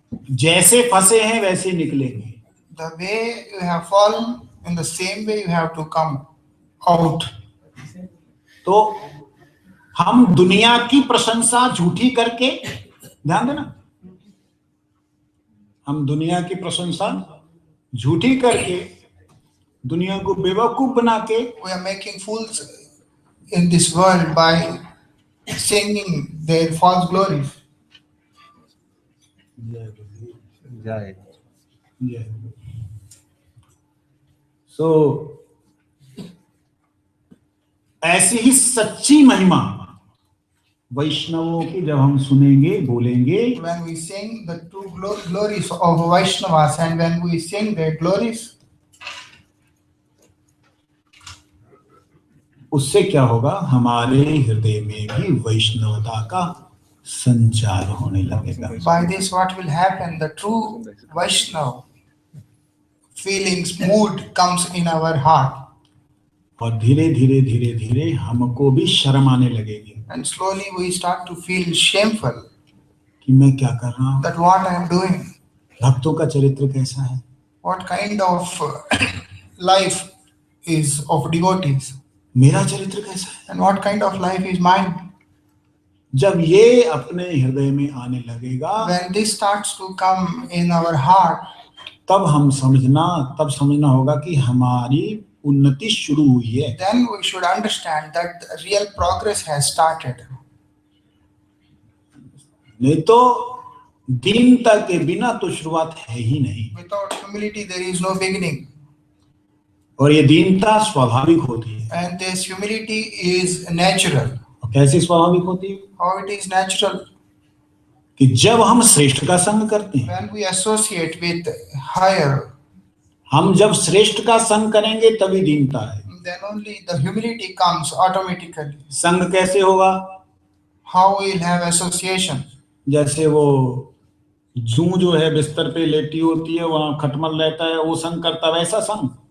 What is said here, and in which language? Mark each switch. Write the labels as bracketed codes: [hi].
[hi] जैसे फंसे हैं वैसे निकलेंगे। [en] The way you have fallen, in the same way you have to come out. [hi] तो हम दुनिया की प्रशंसा झूठी करके, ध्यान देना, हम दुनिया की प्रशंसा झूठी करके, दुनिया को बेवकूफ बना के, [en] We are making fools in this world by singing their false glories. [hi] जय। सो ऐसी ही सच्ची महिमा वैष्णवों की जब हम सुनेंगे, बोलेंगे, [en] When we sing the true glories of Vaishnavas and when we sing their glories, [hi] उससे क्या होगा? हमारे हृदय में भी वैष्णवता का संचार होने लगेगा। [en] by this what will happen? The true Vaishnava feelings, mood comes in our heart. [hi] और धीरे धीरे धीरे धीरे हमको भी शर्म आने लगेगी [en] And slowly we start to feel shameful [hi] कि मैं क्या कर रहा हूँ, [en] that what I am doing, [hi] भक्तों का चरित्र कैसा है, [en] what kind of life is of devotees, [hi] मेरा चरित्र कैसा है। [en] and what kind of life is mine. [hi] जब ये अपने हृदय में आने लगेगा, [en] When this starts to come in our heart, [hi] तब समझना होगा कि हमारी उन्नति शुरू हुई है। [en] then we should understand that the real progress has started. [hi] नहीं तो दीनता के बिना तो शुरुआत है ही नहीं। [en] Without humility, there is no beginning. [hi] और ये दीनता स्वाभाविक होती है। [en] And this humility is natural. [hi] और कैसे स्वाभाविक होती है? [en] How it is natural? [hi] कि जब हम श्रेष्ठ का संग करते हैं, [en] When we associate with higher, [hi] हम जब श्रेष्ठ का संग करेंगे तभी दीनता है। [en] then only the humility comes automatically. [hi] संग कैसे होगा? [en] How we will have association? [hi] जैसे वो जू जो है बिस्तर पे लेटी होती है, वहां खटमल रहता है, वो संग करता, वैसा संग।